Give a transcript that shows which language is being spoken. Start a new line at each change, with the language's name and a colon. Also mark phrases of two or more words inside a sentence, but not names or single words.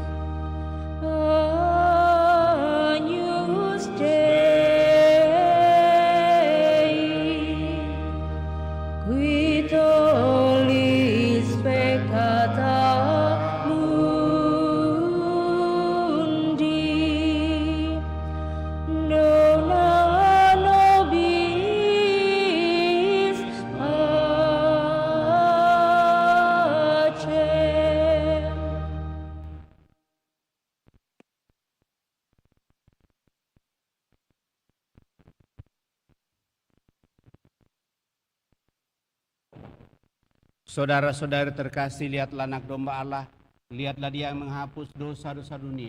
Latin: Agnus Dei, qui tollis peccata mundi, dona nobis pacem.
Indonesian: Saudara-saudari terkasih, lihatlah anak domba Allah, lihatlah dia yang menghapus dosa-dosa dunia.